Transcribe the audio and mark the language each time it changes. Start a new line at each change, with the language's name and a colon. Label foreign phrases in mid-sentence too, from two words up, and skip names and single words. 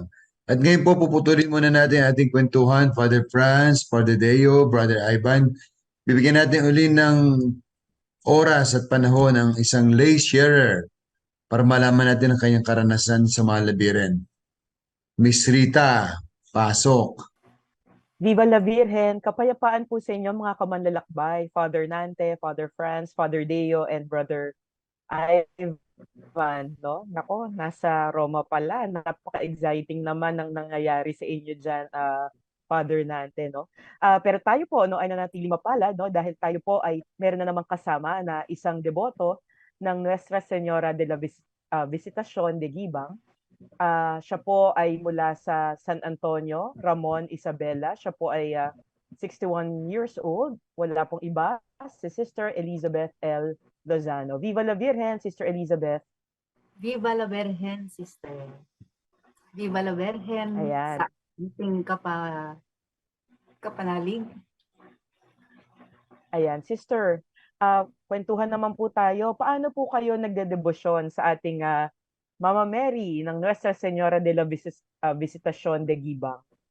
Filipino: At ngayon po, puputulin muna natin ating kwentuhan, Father Franz, Father Deo, Brother Ivan. Bibigyan natin uli ng oras at panahon ng isang lay sharer para malaman natin ang kanyang karanasan sa Mahal na Birhen. Miss Rita, pasok.
Spanish: Viva la Virgen!
Filipino: Kapayapaan po sa inyo mga kamanlalakbay, Father Nante, Father Franz, Father Deo, and Brother Ivan. No? Nako, nasa Roma pala. Napaka-exciting naman ang nangyayari sa inyo dyan, Father Nante. No? Pero tayo po ay nanatili mapalad dahil tayo po ay meron na namang kasama na isang deboto ng Nuestra Señora de la Visitación de Gibang. Siya po ay mula sa San Antonio, Ramon Isabela. Siya po ay 61
English: years old.
Filipino: Wala pong iba, si Sister Elizabeth L. Lozano.
Spanish: Viva la Virgen, Sister Elizabeth. Viva la Virgen, sister. Viva la Virgen
Filipino: Ayan. sa ating kapanalig. Ayan, Sister, kwentuhan naman po tayo. Paano po kayo nagdedebosyon sa ating Mama Mary ng Nuestra Señora de la Visitación de Gibang?